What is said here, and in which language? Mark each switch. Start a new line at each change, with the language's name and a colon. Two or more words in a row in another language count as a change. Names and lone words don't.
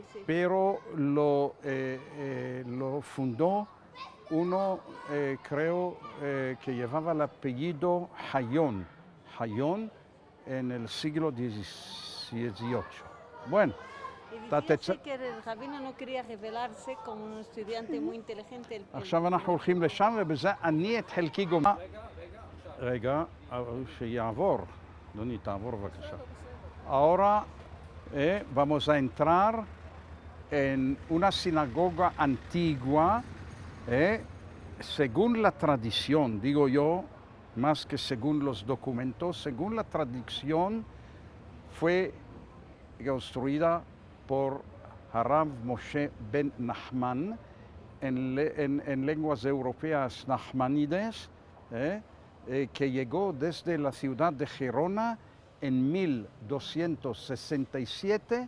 Spanish: pero lo fundó uno, creo, que llevaba el apellido Hayón en el siglo XVIII. Bueno, Y decía que el rabino no quería revelarse como un estudiante muy inteligente.
Hebrew: עכשיו אנחנו הולכים לשם, ובזה אני את חלקי גומר. רגע, שיעבור. אדוני, תעבור בבקשה.
Spanish: Ahora vamos a entrar en una sinagoga antigua Según la tradición, digo yo, más que según los documentos, según la tradición, fue construida por Harav Moshe ben Nachman, en lenguas europeas Nachmanides, que llegó desde la ciudad de Gerona en 1267.